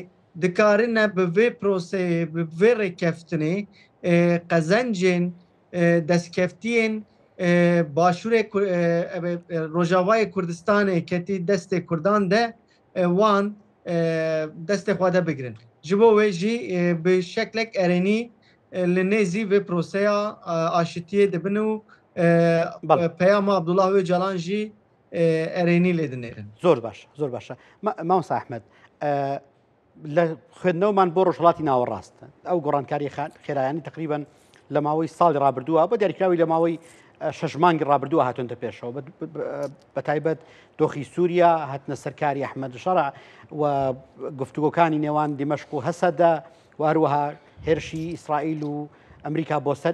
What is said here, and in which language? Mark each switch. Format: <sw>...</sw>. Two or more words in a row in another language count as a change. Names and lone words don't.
<ku>dikarine bi vê proseyê bi vê rêkeftinê qezencên destkeftiyên başûrê Rojavayê Kurdistanê ketî destê Kurdan de wan destê xwe de bigirin ji bo wê jî bi şeklek erênî li nêzî vê proseya aşitiyê dibin û peyama Abdullah Öcalan jî erênî lê dinêrin</ku> <ckb>زۆر باش زۆر باشە مامۆستا ئەحمەد لە خوێندنەوەمان بۆ ڕۆژهەڵاتی ناوەڕاستە ئەو گۆڕانکاری خێرایانی تقریبان لە ماوەی ساڵی ڕابردووە بۆ دیاریکراوی لە ماوەی 6 مانگی ڕابردووە هاتوونتە پێشەوە بە تایبەت دۆخی سووریا هاتنە سەرکاری ئەحمەد شەڕع و گفتوگۆکانی نێوان دیمەشق و هەسەدا و هەروەها هێرشی ئیسرائیل و ئەمریکا بۆ سەر</ckb>